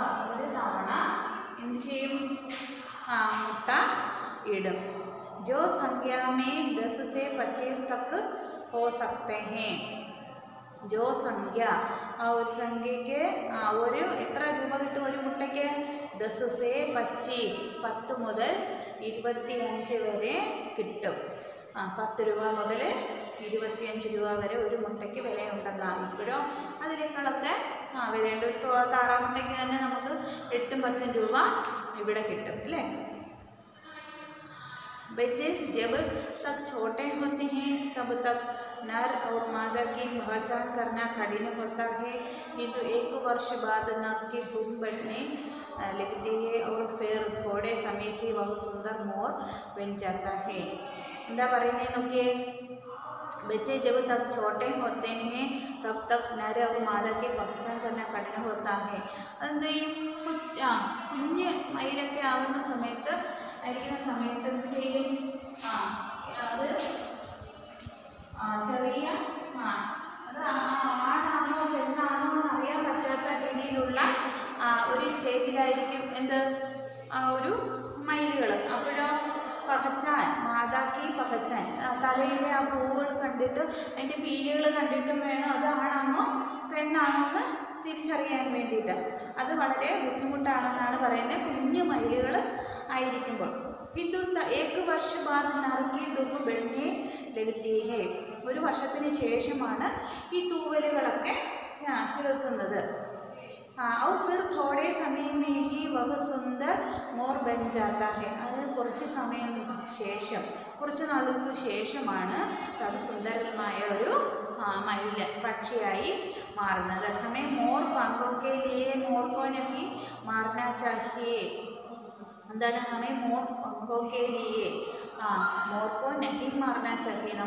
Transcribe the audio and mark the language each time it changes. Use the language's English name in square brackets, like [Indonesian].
[Malayalam] ഒരു തവണ എന്ത് ചെയ്യും? മുട്ട ഇടും. [Hindi] जो संख्या में 10 से 25 तक हो सकते हैं. जो संख्യ [Malayalam] ആ ഒരു സംഖ്യയ്ക്ക് ഒരു എത്ര രൂപ കിട്ടും ഒരു മുട്ടയ്ക്ക്? 10 [Hindi] से [Malayalam] 25 10 മുതൽ 25 വരെ കിട്ടും. 10 രൂപ മുതൽ 25 രൂപ വരെ ഒരു മുട്ടയ്ക്ക് വിലയുണ്ടെന്നാണ്. ഇപ്പോഴും അതിനേക്കാളൊക്കെ വിലയുണ്ട്. ഒരു താറാമുട്ടയ്ക്ക് തന്നെ നമുക്ക് 8-10 രൂപ ഇവിടെ കിട്ടും അല്ലേ. [Hindi] बच्चे जब तक छोटे होते हैं तब तक नर और मादा की पहचान करना कठिन होता है, किंतु 1 वर्ष बाद नर की धूम बढ़ने लगती है और फिर थोड़े समय ही वह सुंदर मोर बन जाता है. [Malayalam] എന്താ പറയുന്നത് നോക്കിയേ. [Hindi] बच्चे जब तक छोटे होते हैं तब तक नर और मादा की पहचान करना कठिन होता है. [Malayalam] അതെന്ത് ചെയ്യും? കുഞ്ഞ് മയിലൊക്കെ ആവുന്ന സമയത്ത് എന്ത് ചെയ്യും? അത് ചെറിയ അത് ആണാണോ പെണ്ണാണോ എന്ന് അറിയാൻ പറ്റാത്ത രീതിയിലുള്ള ഒരു സ്റ്റേജിലായിരിക്കും എന്ത് ഒരു മയിലുകൾ. അപ്പോഴോ പകച്ചാൻ മാതാക്കി പകച്ചാൻ തലയിലെ ആ പൂവുകൾ കണ്ടിട്ട് അതിൻ്റെ പീലികൾ കണ്ടിട്ടും വേണം അത് ആണാണോ പെണ്ണാണോ എന്ന് തിരിച്ചറിയാൻ വേണ്ടിയിട്ട്. അത് വളരെ ബുദ്ധിമുട്ടാണെന്നാണ് പറയുന്നത് കുഞ്ഞു മയിലുകൾ ആയിരിക്കുമ്പോൾ. [Hindi] किंतु 1 वर्ष बाद नर की धूप बढ़ने लगती है. [Malayalam] ഒരു വർഷത്തിന് ശേഷമാണ് ഈ തൂവലുകളൊക്കെ കേൾക്കുന്നത്. [Hindi] और फिर थोड़े समय में ही वह सुंदर मोर बन जाता है. [Malayalam] അത് കുറച്ച് സമയം ശേഷം കുറച്ച് നാളുകൾക്ക് ശേഷമാണ് അത് സുന്ദരമായ ഒരു മയിൽ പക്ഷിയായി മാറുന്നത്. [Hindi] हमें मोर पंखों के लिए मोर को नहीं मारना चाहिए. [Malayalam] എന്താണ്? [Hindi] हमें मोर पंखों के लिए മോർക്കോ നഹി മാർനാ ചാഹിയെ.